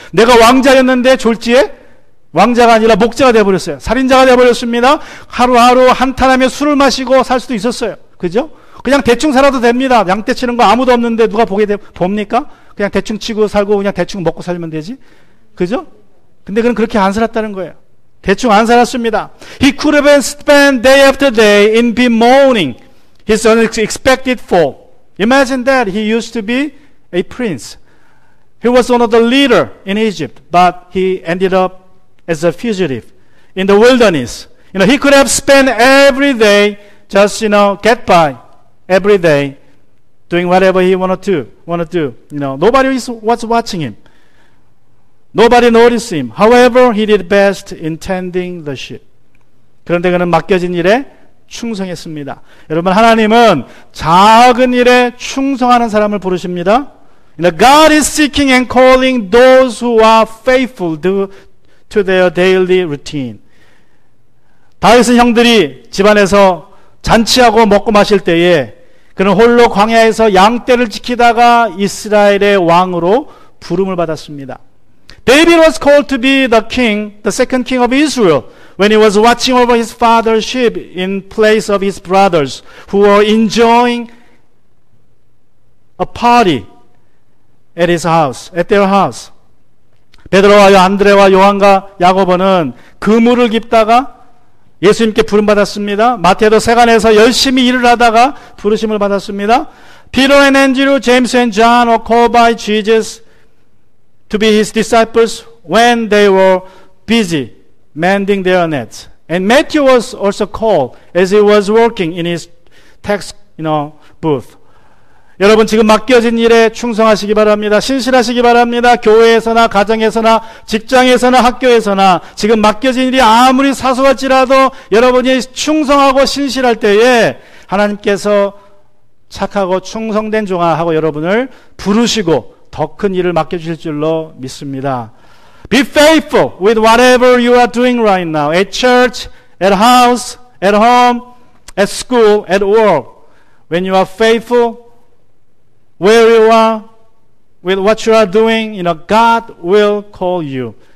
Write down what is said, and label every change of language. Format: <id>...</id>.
<ko>내가 왕자였는데 졸지에 왕자가 아니라 목자가 되어버렸어요. 살인자가 되어버렸습니다. 하루하루 한탄하며 술을 마시고 살 수도 있었어요. 그죠? 그냥 대충 살아도 됩니다. 양떼 치는 거 아무도 없는데 누가 봅니까? 그냥 대충 치고 살고 그냥 대충 먹고 살면 되지. 그죠? 근데 그는 그렇게 안 살았다는 거예요. 대충 안 살았습니다.</ko> <en>He could have spent day after day in bemoaning his unexpected fall. Imagine that he used to be a prince. He was one of the leaders in Egypt, but he ended up as a fugitive in the wilderness. He could have spent every day just, get by every day doing whatever he wanted to do. Nobody was watching him. Nobody noticed him. However, he did best in tending the sheep.</en> <ko>그런데 그는 맡겨진 일에 충성했습니다. 여러분 하나님은 작은 일에 충성하는 사람을 부르십니다.</ko> <en>God is seeking and calling those who are faithful to their daily routine.</en> <ko>다윗은 형들이 집안에서 잔치하고 먹고 마실 때에 그는 홀로 광야에서 양떼를 지키다가 이스라엘의 왕으로 부름을 받았습니다.</ko> <en>David was called to be the king, the second king of Israel, when he was watching over his father's sheep in place of his brothers who were enjoying a party at their house.</en> <ko>베드로와 안드레와 요한과 야고보는 그물을 깁다가 예수님께 부름받았습니다. 마태도 세간에서 열심히 일을 하다가 부르심을 받았습니다.</ko> <en>Peter and Andrew, James and John were called by Jesus to be his disciples when they were busy mending their nets And Matthew was also called as he was working in his tax, booth.</en> <ko>여러분 지금 맡겨진 일에 충성하시기 바랍니다. 신실하시기 바랍니다. 교회에서나 가정에서나 직장에서나 학교에서나 지금 맡겨진 일이 아무리 사소할지라도 여러분이 충성하고 신실할 때에 하나님께서 착하고 충성된 종아 하고 여러분을 부르시고 더 큰 일을 맡겨주실 줄로 믿습니다.</ko> <en>Be faithful with whatever you are doing right now. At church, at house, at home, at school, at work. When you are faithful, where you are, with what you are doing, God will call you.</en>